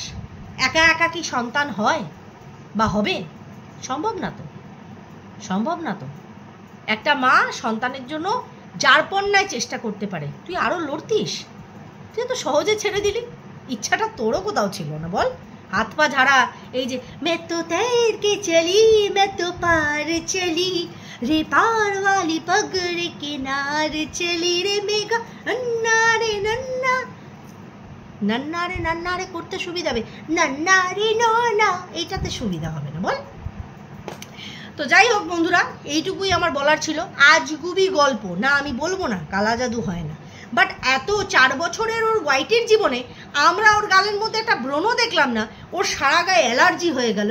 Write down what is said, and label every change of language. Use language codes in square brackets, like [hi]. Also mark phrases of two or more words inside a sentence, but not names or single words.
[bn] একা একা কি সন্তান হয় বা হবে? সম্ভব না তো, সম্ভব না তো। একটা মা সন্তানের জন্য যারপন্যায় চেষ্টা করতে পারে, তুই আরো লড়তিস? তুই তো সহজে ছেড়ে দিলি, ইচ্ছাটা তোরও কোথাও ছিল না বল? হাত পা ঝাড়া, এই যে [hi] मैं तो तैर के चली मैं तो पार चली रे पार वाली पगड़ किनार चली रे मेघा नन्ना रे [bn] नन्ना, नन्ना रे नन्ना रे করতে সুবিধা হবে, [hi] नन्ना रे नन्ना [bn] এইটাতে সুবিধা হবে না বল? তো যাই হোক বন্ধুরা, এইটুকুই আমার বলার ছিল। আজগুবি গল্প না, আমি বলবো না কালা জাদু হয় না, বাট এত 4 বছরের ওর হোয়াইটের জীবনে আমরা ওর গালের মধ্যে একটা ব্রণ দেখলাম না, ওর সারা গায়ে অ্যালার্জি হয়ে গেল।